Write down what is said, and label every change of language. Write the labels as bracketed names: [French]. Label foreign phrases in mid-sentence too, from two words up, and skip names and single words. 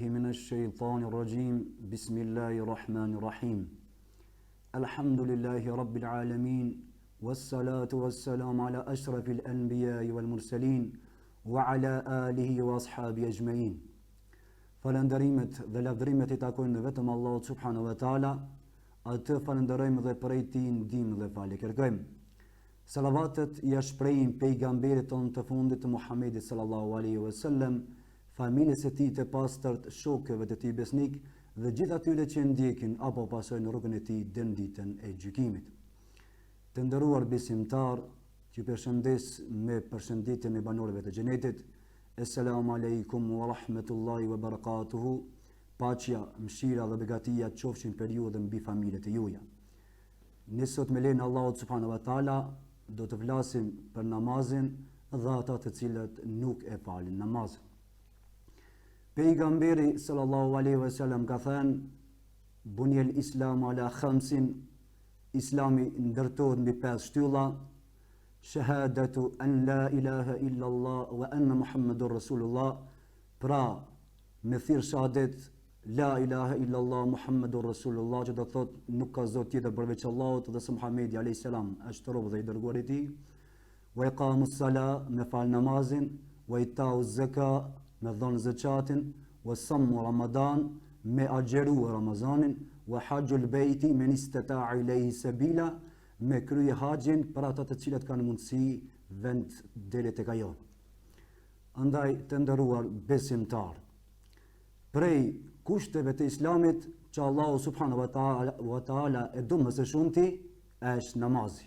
[Arabic] الشيطان الرجيم بسم الله الرحمن الرحيم الحمد لله رب العالمين والصلاة والسلام على أشرف الأنبياء والمرسلين وعلى آله وأصحابه أجمعين. [Albanian] Falënderimet dhe lavdërimet I takojnë vetëm Allahut [Arabic] سبحانه وتعالى, [Albanian] atë falënderojmë dhe prej Tij ndihmë dhe falje kërkojmë. Salavatet ja shprehim pejgamberit tonë të fundit të Muhamedit [Arabic] صلى الله عليه وسلم, [Albanian] familjes së tij të pastërt, shokëve të tij besnik dhe gjithë atyre që ndjekin apo pasojnë rrugën e tij deri në ditën e gjykimit. Të nderuar besimtar, që përshëndes me përshëndetjen e banorëve të xhenetit. [Arabic] السلام عليكم ورحمة الله وبركاته. [Albanian] Paqja, mëshira dhe begatia qofshin për ju dhe mbi familjet e juaja. Ne sot me lenin Allahut [Arabic] سبحانه وتعالى [Albanian] do të flasim për namazin dhe ata të cilët nuk e falin namazin. Pejgamberi [Arabic] صلى الله عليه وسلم [Albanian] ka thënë: [Arabic] "بني الإسلام على خمس", [Albanian] Islami ndërtohet mbi 5 shtylla: [Arabic] شهادة أن لا إله إلا الله وأن محمد رسول الله, [Albanian] pra me thirr shahadet [Arabic] لا إله إلا الله محمد رسول الله, [Albanian] që do të thotë nuk ka zot tjetër përveç Allahut dhe se Muhamedi [Arabic] عليه السلام [Albanian] është rob dhe I dërguar I Tij, [Arabic] وإقام الصلاة, [Albanian] me fal namazin, [Arabic] وإيتاء الزكاة, [Albanian] me dhon zakatin, [Arabic] وصوم رمضان, [Albanian] me agjeru Ramazanin, [Arabic] وحج البيت من استطاع إليه سبيلا, [Albanian] me krye haxhin për ata të cilët kanë mundësi vend deri tek ajo. Andaj të nderuar besimtar, prej kushteve të Islamit që Allahu [Arabic] سبحانه وتعالى [Albanian] e do më së shumti është namazi.